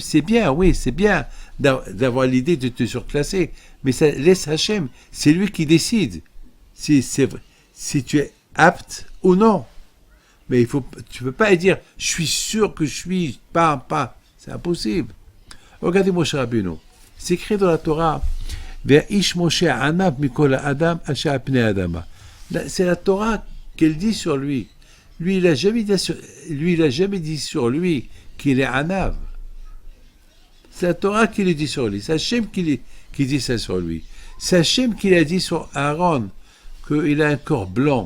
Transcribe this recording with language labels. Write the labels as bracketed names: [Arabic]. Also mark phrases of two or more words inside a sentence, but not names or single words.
[French] C'est bien, oui, c'est bien d'avoir l'idée de te surclasser, mais ça laisse Hachem. C'est lui qui décide si tu es apte ou non. Mais tu ne peux pas dire « je suis sûr que je suis pas ». C'est impossible. Regardez Moshe Rabbeinu. C'est écrit dans la Torah « [Hebrew] והאיש משה ענו מכל האדם אשר על פני האדמה ». [French] C'est la Torah qu'elle dit sur lui. Lui, il n'a jamais dit sur lui qu'il est anav. C'est la Torah qui le dit sur lui. C'est Hachem qui dit ça sur lui. C'est Hachem qui l'a dit sur Aaron qu'il a un corps blanc.